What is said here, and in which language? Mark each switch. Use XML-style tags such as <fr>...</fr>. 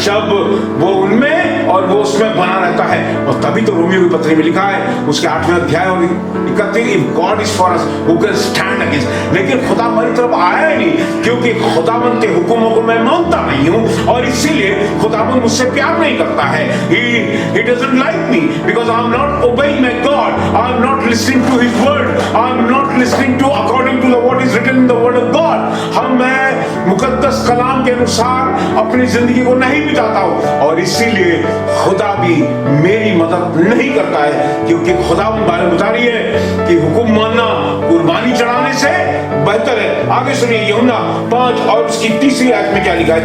<hi>जब वो उनमें और वो उसमें बना रहता है, और तभी तो रोमियो की पत्री में लिखा है उसके 8वें अध्याय और 31,</hi> <en>If God is for us who can stand against.</en> <hi>लेकिन खुदा हमारी तरफ आया ही नहीं, क्योंकि खुदाबंद के हुक्मों को मैं मानता नहीं हूं और इसीलिए खुदाबंद मुझसे प्यार नहीं करता है।</hi> <en>he doesn't like me because I am not obeying my God, I am not listening to his word, I am not listening to according to what is written in the word of God।</en> <hi>मैं मुकद्दस कलाम के अनुसार अपनी जिंदगी को नहीं बिताता हूं और इसीलिए खुदा भी मेरी मदद नहीं करता है, क्योंकि खुदा बारे बता रही है कि हुक्म मानना कुर्बानी चढ़ाने से बेहतर है। आगे सुनिए यूहन्ना 5 और उसकी 3री आयत में क्या लिखा है।</hi>